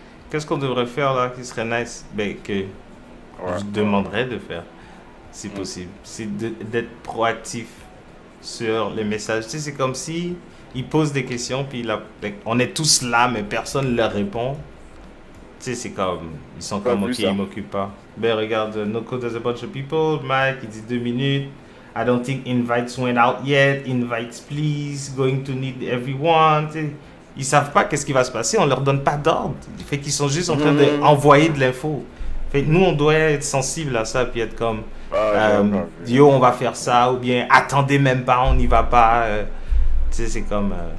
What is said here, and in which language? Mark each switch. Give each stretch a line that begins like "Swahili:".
French: Qu'est-ce qu'on devrait faire là qui serait nice? Ben, que. Je demanderais de faire, si possible. C'est d'être proactif sur les messages. Tu sais, c'est comme si ils posent des questions, puis on est tous là, mais personne ne leur répond. Tu sais, c'est comme, ils sont Pas comme, vu ok, ça. ils m'occupent pas. Ben regarde, Noko,
English: there's a bunch of people.
French: Mike, il dit 2 minutes.
English: I don't think invites went out yet. Invites, please. Going to need everyone.
French: Tu sais, ils savent pas qu'est-ce qui va se passer. On leur donne pas d'ordre. Fait qu'ils sont juste en train d'envoyer de l'info. Fait que nous, on doit être sensible à ça, puis être comme, yo, on va faire ça, ou bien attendez même pas, on n'y va pas. Tu sais, c'est comme.